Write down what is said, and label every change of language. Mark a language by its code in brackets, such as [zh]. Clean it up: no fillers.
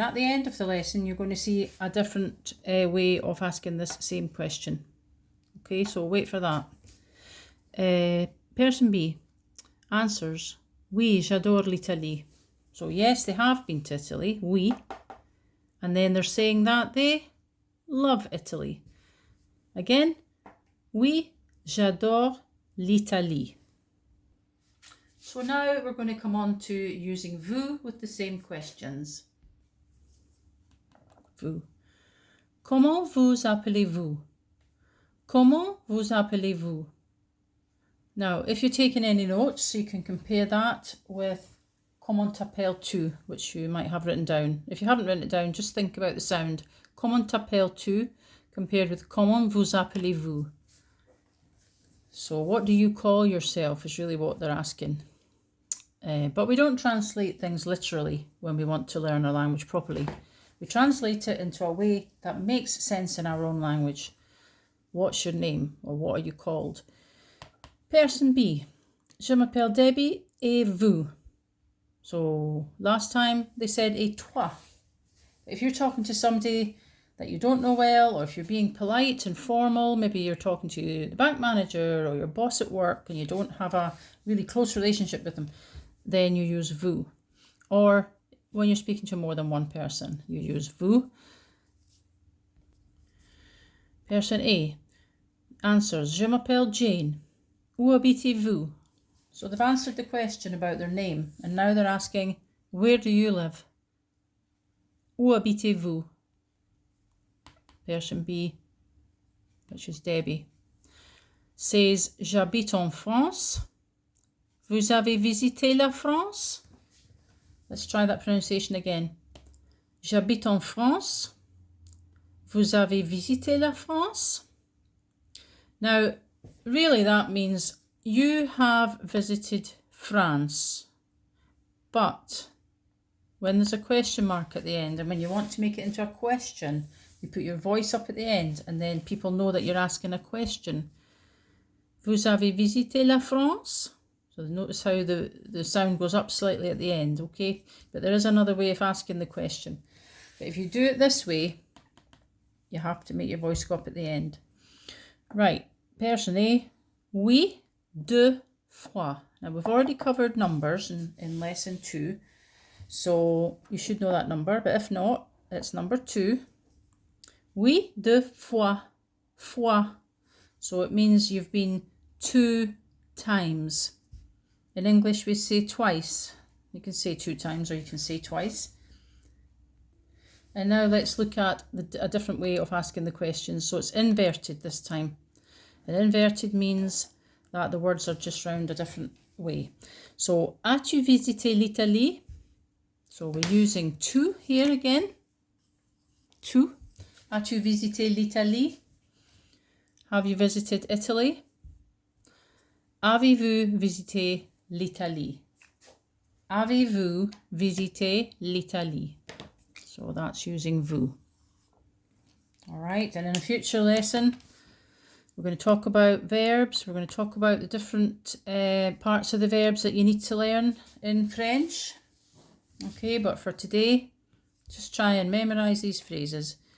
[en] At the end of the lesson, you're going to see a different way of asking this same question. Okay, so wait for that. Person B answers, [fr] Oui, j'adore l'Italie. [en] So yes, they have been to Italy, oui. And then they're saying that they love Italy. [fr] Again, oui, j'adore l'Italie. [en] So now we're going to come on to using vous with the same questions. [fr] Vous. Comment vous appelez-vous? Comment vous appelez-vous? [en] Now, if you're taking any notes, you can compare that with [fr] Comment t'appelles-tu, [en] which you might have written down. If you haven't written it down, just think about the sound. [fr] Comment t'appelles-tu [en] compared with [fr] Comment vous appelez-vous. [en] So what do you call yourself is really what they're asking. But we don't translate things literally when we want to learn our language properly. We translate it into a way that makes sense in our own language. What's your name, or what are you called? Person B. [fr] Je m'appelle Debbie et vous. [en] So last time they said [fr] et toi. [en] If you're talking to somebody that you don't know well, or if you're being polite and formal, maybe you're talking to the bank manager or your boss at work and you don't have a really close relationship with them, then you use vous. Or when you're speaking to more than one person, you use vous. Person A answers, [fr] Je m'appelle Jane. Où habitez-vous? [en] So they've answered the question about their name, and now they're asking, where do you live? [fr] Où habitez-vous? [en] Person B, which is Debbie, says, [fr] J'habite en France. Vous avez visité la France? [en] Let's try that pronunciation again. [fr] J'habite en France. Vous avez visité la France? [en] Now, really that means you have visited France, but when there's a question mark at the end and when you want to make it into a question, you put your voice up at the end and then people know that you're asking a question. [fr] Vous avez visité la France? [en] So notice how the sound goes up slightly at the end, okay? But there is another way of asking the question. But if you do it this way, you have to make your voice go up at the end. Right, person A, [fr] oui, deux fois. [en] Now we've already covered numbers in lesson 2, so you should know that number, but if not, it's number 2. [fr] Oui, deux fois, fois. [en] So it means you've been 2 times. In English we say twice. You can say 2 times or you can say twice. And now let's look at a different way of asking the question. So it's inverted this time. And inverted means that the words are just round a different way. So, [fr] as-tu visité l'Italie? [en] So we're using tu here again. [fr] Tu. As-tu visité l'Italie? [en] Have you visited Italy? [fr] Avez-vous visité l'Italie? Avez-vous visité l'Italie? [en] So that's using vous. All right, and in a future lesson, we're going to talk about verbs. We're going to talk about the different parts of the verbs that you need to learn in French. Okay, but for today, just try and memorize these phrases.